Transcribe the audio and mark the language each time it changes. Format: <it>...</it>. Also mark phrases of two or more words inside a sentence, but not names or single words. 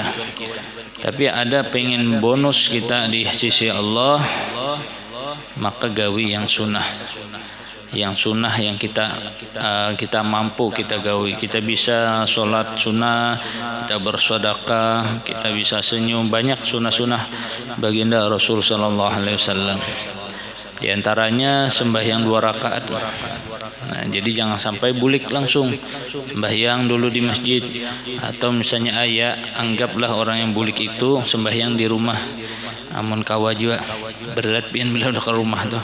<bjn>Tapi ada pengen bonus kita di sisi Allah, maka gawi yang sunnah. Yang sunnah yang kita mampu kita gawi. Kita bisa sholat sunnah, kita bersedekah, kita bisa senyum, banyak sunnah-sunnah baginda Rasul</bjn> <ar>صلى الله عليه وسلم.</ar> <bjn>Di antaranya sembahyang 2 rakaat. Nah, jadi jangan sampai bulik langsung sembahyang dulu di masjid, atau misalnya anggaplah orang yang bulik itu sembahyang di rumah. Amun kawa juga berat pian bila udah ke rumah tuh.</bjn>